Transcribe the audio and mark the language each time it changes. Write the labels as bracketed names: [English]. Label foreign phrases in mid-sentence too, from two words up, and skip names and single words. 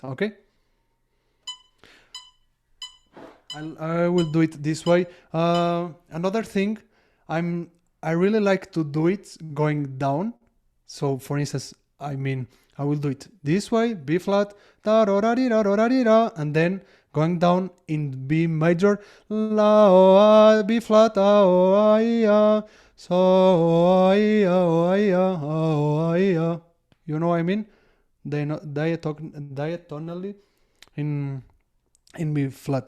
[English] Okay, I will do it this way. Another thing, I really like to do it going down. So for instance, I will do it this way, B flat, da da da da da da da, and then going down in B major, la o B flat, a o I so o I o I o I. You know what I mean? Diatonally in B flat.